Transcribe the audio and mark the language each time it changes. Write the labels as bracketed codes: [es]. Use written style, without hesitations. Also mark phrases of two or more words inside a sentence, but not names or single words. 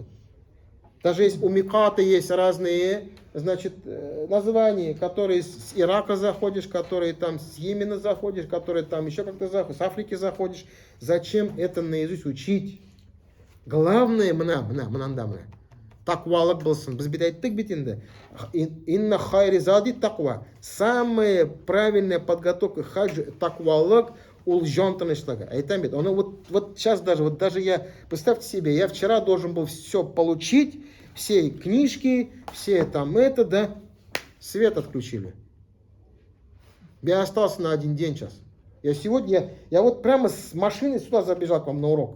[ru] Даже есть у Миката есть разные, значит, названия, которые с Ирака заходишь, которые там с Йемена заходишь, которые там еще как-то заходишь, с Африки заходишь. Зачем это наизусть учить? Главное, [kk] тақуалық болсын. Біз бит айттық бит енді. [ar] إن خير الزاد التقوى. [ru] Самая правильная подготовка к хаджу [kk] тақуалық, ол жан тыныштығы. Айтам бит. [ru] Оно вот сейчас даже я, представьте себе, я вчера должен был все получить, все книжки, все там это, да, свет отключили. Я остался на один день сейчас. Я сегодня, я вот прямо с машины сюда забежал к вам на урок.